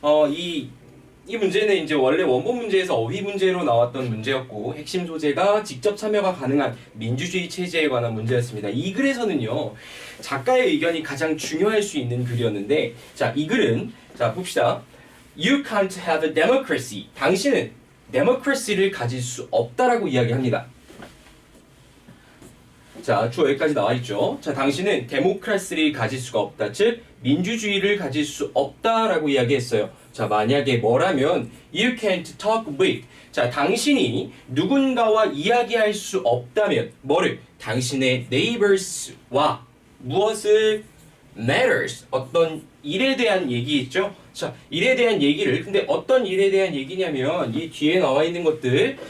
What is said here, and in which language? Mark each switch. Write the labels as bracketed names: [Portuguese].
[Korean] 이 문제는 이제 원래 원본 문제에서 어휘 문제로 나왔던 문제였고, 핵심 소재가 직접 참여가 가능한 민주주의 체제에 관한 문제였습니다. 이 글에서는요, 작가의 의견이 가장 중요할 수 있는 글이었는데, 자, 이 글은, 자, 봅시다. [English] You can't have a democracy. [Korean] 당신은 democracy를 가질 수 없다라고 이야기합니다. 자, 주어 여기까지 나와 있죠. 자, 당신은 데모크라시를 가질 수가 없다. 즉, 민주주의를 가질 수 없다라고 이야기했어요. 자, 만약에 뭐라면 [English] you can't talk with. [Korean] 자, 당신이 누군가와 이야기할 수 없다면 뭐를? 당신의 neighbors와 무엇을? [English] matters. [Korean] 어떤 일에 대한 얘기 있죠? 자, 일에 대한 얘기를, 근데 어떤 일에 대한 얘기냐면 이 뒤에 나와 있는 것들.